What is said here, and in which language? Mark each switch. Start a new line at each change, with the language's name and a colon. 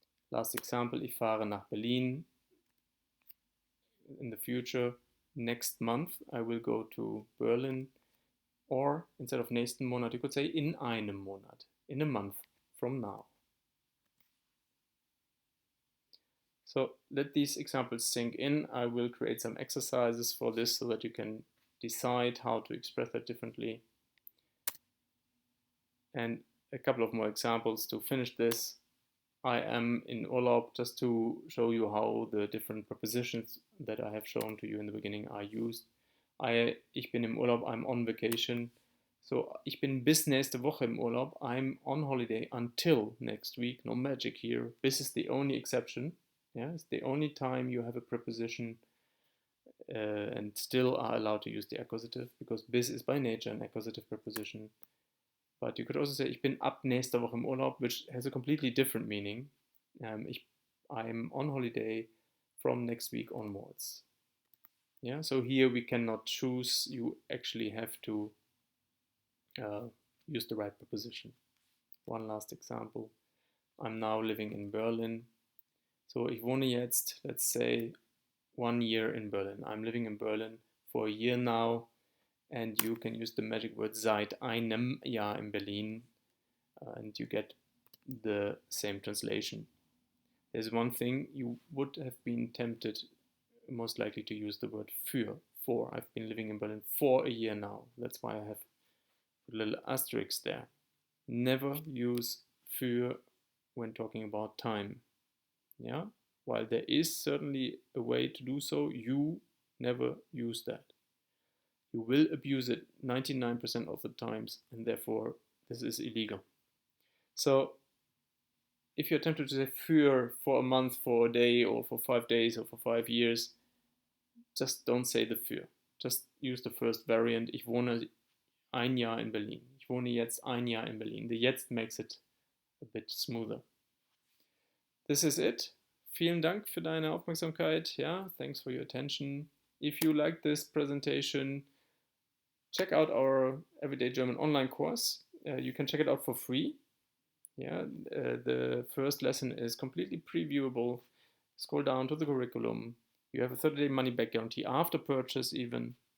English: Last example,
German: ich fahre nach Berlin.
English: In the future, next month, I will go to Berlin. Or instead of
German: nächsten Monat,
English: you could say
German: in einem Monat,
English: in a month from now. So let these examples sink in. I will create some exercises for this so that you can decide how to express that differently. And a couple of more examples to finish this. I am
German: in Urlaub,
English: just to show you how the different prepositions that I have shown to you in the beginning are used.
German: Ich bin im Urlaub,
English: I'm on vacation. So,
German: ich bin bis nächste Woche im Urlaub.
English: I'm on holiday until next week. No magic here. This is the only exception. Yeah, it's the only time you have a preposition and still are allowed to use the accusative, because bis is by nature an accusative preposition. But you could also say,
German: ich bin ab nächster Woche im Urlaub, which has a completely different meaning.
English: I'm on holiday from next week onwards. Yeah, so here we cannot choose. You actually have to use the right preposition. One last example. I'm now living in Berlin.
German: So ich wohne jetzt,
English: let's say, 1 year in Berlin. I'm living in Berlin for a year now. And you can use the magic word
German: seit einem Jahr in Berlin,
English: and you get the same translation. There's one thing, you would have been tempted most likely to use the word für, for. I've been living in Berlin for a year now. That's why I have put a little asterisk there. Never use für when talking about time. Yeah? While there is certainly a way to do so, you never use that. You will abuse it 99% of the times, and therefore this is illegal. So if you're tempted to say for a month, for a day, or for 5 days, or for 5 years, just don't say the für. Just use the first variant.
German: Ich wohne ein Jahr in Berlin. Ich wohne jetzt ein Jahr in Berlin.
English: The jetzt makes it a bit smoother. This is it.
German: Vielen Dank für deine Aufmerksamkeit.
English: Yeah, thanks for your attention. If you like this presentation, check out our Everyday German online course. You can check it out for free. Yeah, the first lesson is completely previewable. Scroll down to the curriculum. You have a 30-day money-back guarantee after purchase even.